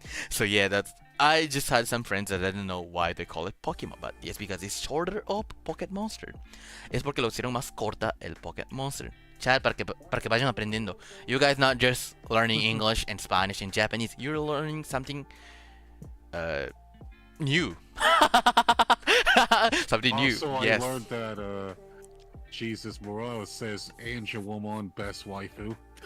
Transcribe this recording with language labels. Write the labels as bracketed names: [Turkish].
[English] So yeah, I just had some friends that didn't know why they call it Pokemon, but yes, because it's shorter of Pocket Monster. [Spanish] Es porque lo hicieron más corta el Pocket Monster. Chat, para que vayan aprendiendo. [English] You guys not just learning English and Spanish and Japanese, you're learning something new. Something new. Also, yes. I learned that Jesus Morales says Angel Woman best waifu.